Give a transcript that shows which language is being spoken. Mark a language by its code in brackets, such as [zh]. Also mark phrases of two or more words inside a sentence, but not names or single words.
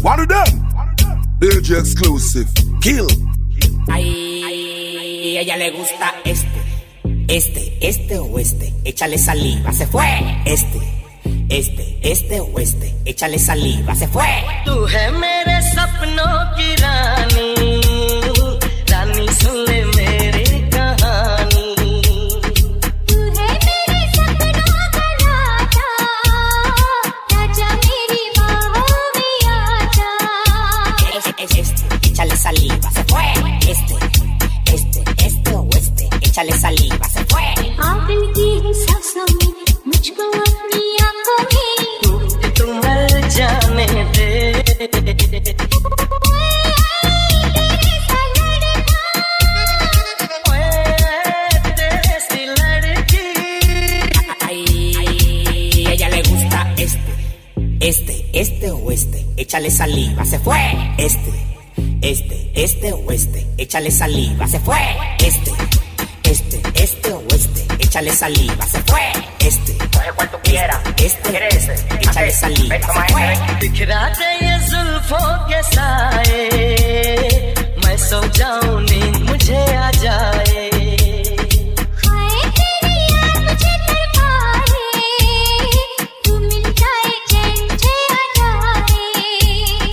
[en] One of them. DJ exclusive. Kill. [es] Ay, a ella le gusta este o este. Échale saliva, se fue. Este o este. Échale saliva, se fue. [hi] तू है मेरे सपनों की रानी, रानी सुन ले मेरी कहानी। तू है मेरे सपनों का राजा, राजा मेरी बाहों में आजा। [es] Échale saliva, se fue. Este o este. Échale saliva, se fue. [hi] आदिल की सांसों में मुझको अपनी आंखों में तू मर जाने दे। तेरे सी लड़की। [es] Ay, a ella le gusta este o este. Échale saliva, se fue. Este o este. Échale saliva, se fue. Este o este. Échale saliva, se fue. Coge cuanto quiera. Échale saliva, se fue. [hi] बिखरा दे ये जुल्फों के साए, मैं सो जाऊं नींद मुझे आ जाए। हाय तेरी याद मुझे तड़पाए, तू मिल जाए चैन से आ जाए।